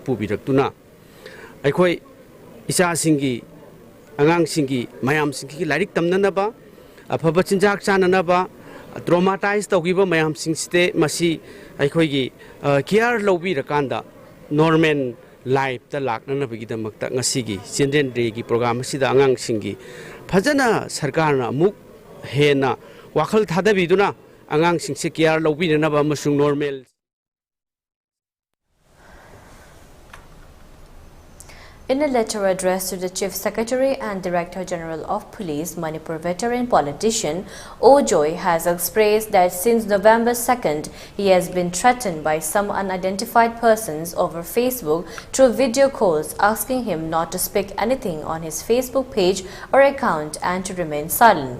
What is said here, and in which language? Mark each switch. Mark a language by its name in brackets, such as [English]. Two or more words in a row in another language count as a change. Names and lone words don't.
[Manipuri] pubirak-tuna aikhoi isa singi angang singi mayam singi lairik tamnanaba afaba chinjak chananaba traumatized tawgiba mayam singste masi aikhoi care lobi rakanda [English] normal life [Manipuri] ta lakna bagi damakta ngasigi [English] children day [Manipuri] gi program sida angang singi phajana sarkar na muk hena wakhal thadabiduna angang singse care lobi na ba masung normal. [English] In a letter addressed to the Chief Secretary and Director General of Police, Manipur veteran politician Ojoy has expressed that since November 2nd, he has been threatened by some unidentified persons over Facebook through video calls asking him not to speak anything on his Facebook page or account and to remain silent.